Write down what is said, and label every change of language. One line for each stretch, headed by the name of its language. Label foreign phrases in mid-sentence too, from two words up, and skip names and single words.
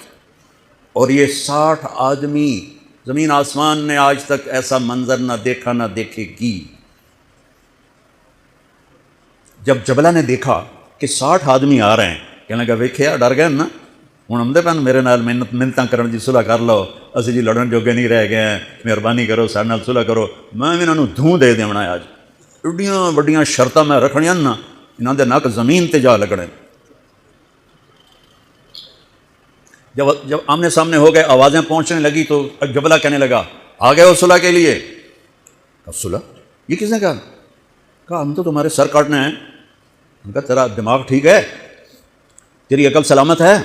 Urdu: اور یہ 60 آدمی، زمین آسمان نے آج تک ایسا منظر نہ دیکھا نہ دیکھے گی۔ جب جبلہ نے دیکھا کہ 60 آدمی آ رہے ہیں، کہنے لگا
Punjabi: ویکھیا ڈر گئے نا، ہوں آدھے پہ میرے نال منتاں کرن جی صلح کر لو، اسی جی لڑن جوگے نہیں رہ گئے ہیں، مہربانی کرو سارے نال صلح کرو، میں بھی انہوں دھوں دے دینا ہے۔ اج ایڈیاں وڈیاں شرطاں میں رکھنیاں نا، انہاں دے نک زمین تے جا لگنے۔
Urdu: جب آمنے سامنے ہو گئے، آوازیں پہنچنے لگی تو جبلہ کہنے لگا آ گئے ہو صلح کے لیے؟ صلح؟ یہ کس نے کہا ہم تو تمہارے سر کاٹنے ہیں۔ ان کا تیرا دماغ ٹھیک ہے؟ تیری عقل سلامت ہے؟